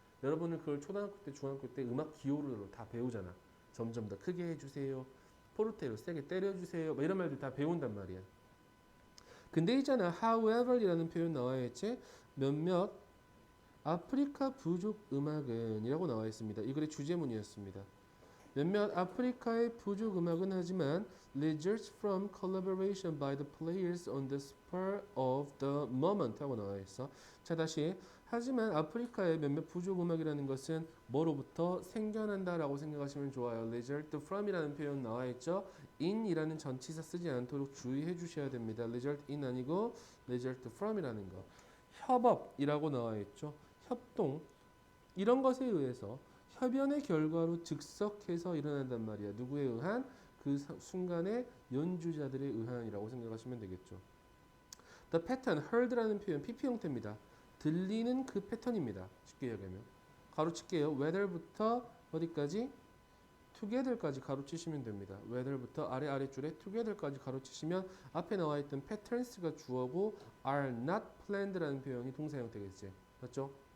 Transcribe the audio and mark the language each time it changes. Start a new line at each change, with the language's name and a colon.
Korean: 여러분은 그걸 초등학교 때, 중학교 때 음악 기호로 다 배우잖아. 점점 더 크게 해주세요. 포르테로 세게 때려주세요. 뭐 이런 말들 다 배운단 말이야. 근데 있잖아. however이라는 표현 나와 있지. 몇몇 아프리카 부족 음악은 이라고 나와 있습니다. 이 글의 주제문이었습니다. 몇몇 아프리카의 부족 음악은 하지만
English: results from collaboration by the players on the spur of the moment
Korean: 하고 나와 있어. 자, 다시 하지만 아프리카의 몇몇 부족 음악이라는 것은 뭐로부터 생겨난다라고 생각하시면 좋아요. result from이라는 표현 나와 있죠. in이라는 전치사 쓰지 않도록 주의해 주셔야 됩니다. result in 아니고 result from이라는 거. 협업이라고 나와 있죠. 협동 이런 것에 의해서 협연의 결과로 즉석해서 일어난단 말이야. 누구에 의한? 그 순간의 연주자들에 의한이라고 생각하시면 되겠죠. The pattern, heard라는 표현 PP 형태입니다. 들리는 그 패턴입니다. 쉽게 이야기하면 가로칠게요. whether부터 어디까지? together까지 가로치시면 됩니다. whether부터 아래줄에 together까지 가로치시면 앞에 나와 있던 patterns가 주어고 are not planned라는 표현이 동사 형태겠지. 맞죠?